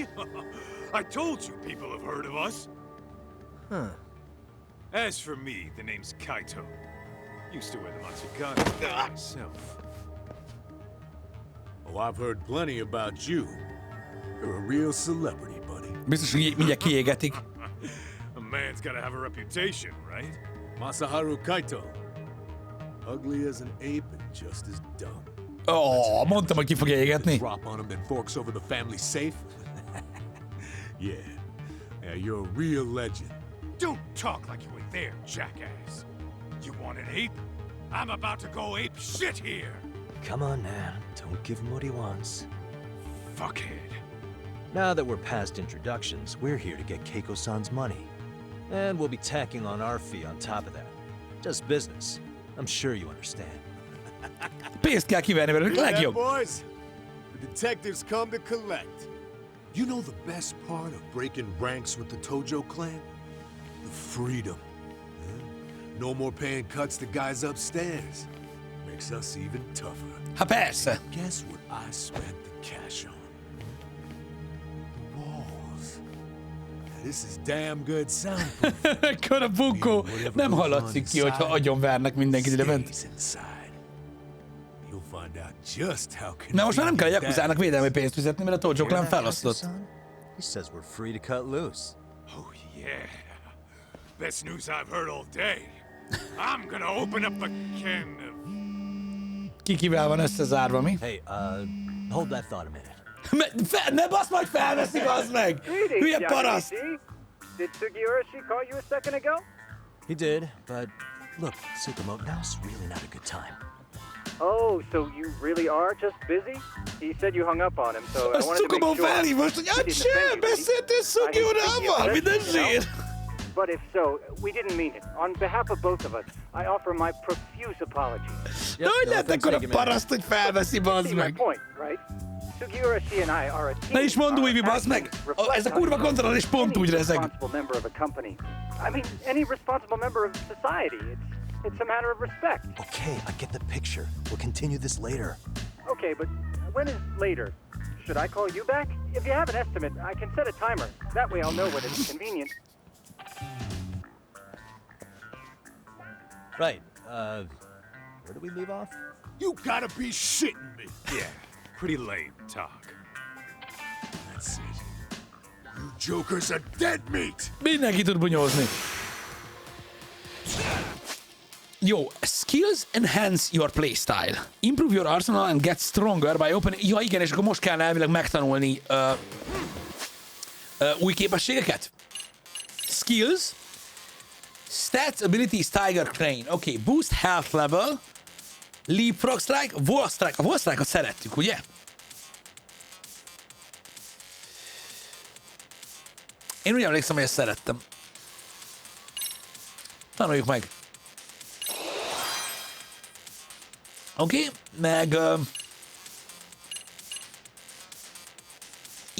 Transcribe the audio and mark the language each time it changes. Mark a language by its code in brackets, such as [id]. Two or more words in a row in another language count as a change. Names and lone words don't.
[en] I told you people have heard of us. Huh. As for me, the name's Kaito. Used to wear the Matsugane myself. Oh, I've heard plenty about you. You're a real celebrity, buddy. [hu] Biztos, hogy mindjárt kiégetik. [en] A man's gotta have a reputation, right? Masaharu Kaito. Ugly as an ape and just as dumb. [hu] Oh, mondtam, hogy ki fogja égetni. [en] Drop on him, then forks over the family safe. Yeah, you're a real legend. Don't talk like you were there, jackass. You want an ape? I'm about to go ape shit here. Come on, man. Don't give him what he wants. Fuckhead. Now that we're past introductions, we're here to get Keiko-san's money. And we'll be tacking on our fee on top of that. Just business. I'm sure you understand. [hu] Pénzt kell kivenni velük, legjobb. [en] Boys, the detectives come to collect. You know the best part of breaking ranks with the Tojo clan? The freedom. No more paying cuts to guys upstairs. Makes us even tougher. [hu] Ha persze. [en] Guess what I spent the cash on? The walls. This is damn good soundproof. [hu] Ekkora bunkó. Nem hallatszik ki, hogyha agyonvernek mindenkit ide bent. Na most már nem kell a Yakuzának védelmi pénzt fizetni, mert a Tojo Clan felosztott. [en] He says we're free to cut loose. Oh yeah. Best news I've heard all day. I'm gonna open up a can of... [hu] Kivel van összezárva, mi? [en] Hey, hold that thought a minute. [hu] Ne basz, majd felveszik, az meg! Hülye paraszt! [en] Did Sugiurashi call you a second ago? He did, but look, Tsukumo, now's really not a good time. Oh, so you really are just busy? He said you hung up on him, so I wanted to make sure. [hu] felhív most, hogy acsé, beszéltél Sugiurával, minden zsír! [en] But if so, we didn't mean it. On behalf of both of us, I offer my profuse apologies. [hu] De hogy lehet ekkora paraszt, hogy felveszi, bazd meg? [en] Point, right? Sugiurashi and I are a team. [hu] Ne is mondd újvi, bazd meg! Ez a kurva kontroll is pont úgy rezeg. [en] Member of a company. I mean, any responsible member of society. It's a matter of respect. Okay, I get the picture. We'll continue this later. Okay, but when is later? Should I call you back? If you have an estimate, I can set a timer. That way I'll know when it's convenient. Right, where do we leave off? You gotta be shitting me. Yeah, pretty lame talk. That's it. You jokers are dead meat. [hu] Mindenki tud bunyózni. Jó, [en] skills enhance your playstyle. Improve your arsenal and get stronger by opening... [hu] Ja igen, és akkor most kell elvileg megtanulni új képességeket. [en] Skills. Stats, abilities, Tiger Crane. Oké, boost health level. Leapfrog strike, wall strike. [hu] A [en] wall strike- [hu] ot szerettük, ugye? Én úgy emlékszem, hogy ezt szerettem. Tanuljuk meg. Oké, meg...